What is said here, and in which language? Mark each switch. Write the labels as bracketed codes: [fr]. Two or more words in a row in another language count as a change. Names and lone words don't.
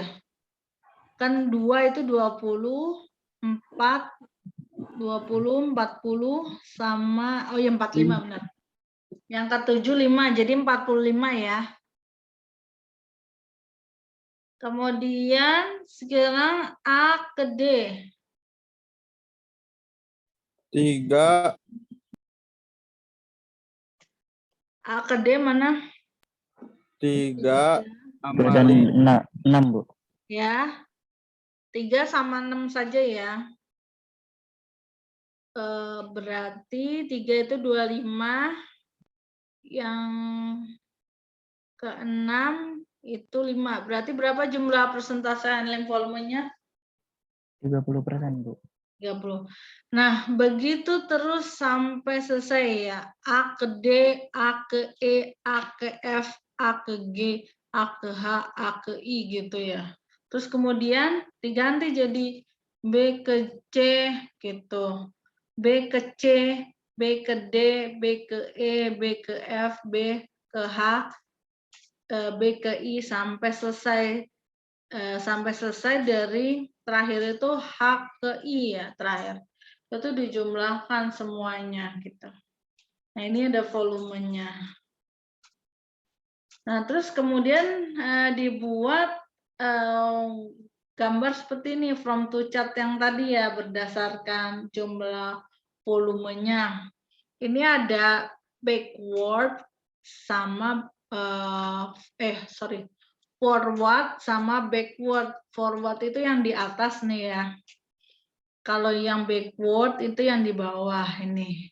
[id] Kan 2 itu 20, 4, 20, 40 sama 45 benar. Yang ke-7 5, jadi 45 ya. Kemudian sekarang A ke D. 3. A ke D mana? 3 sama 6, Bu. Ya. 3 sama 6 saja ya. Berarti 3 itu 25. Yang ke-6 Itu 5. Berarti berapa jumlah persentase handling volumenya? 30%, Bu. 30. Nah, begitu terus sampai selesai ya. A ke D, A ke E, A ke F, A ke G, A ke H, A ke I gitu ya. Terus kemudian diganti jadi B ke C gitu. B ke C, B ke D, B ke E, B ke F, B ke H, B ke I sampai selesai dari terakhir itu H ke I ya terakhir. Itu dijumlahkan semuanya gitu. Nah, ini ada volumenya. Nah, terus kemudian dibuat gambar seperti ini [en] from to chart [id] yang tadi ya berdasarkan jumlah volumenya. Ini ada backward sama forward sama backward. Forward itu yang di atas nih ya. Kalau yang backward itu yang di bawah ini.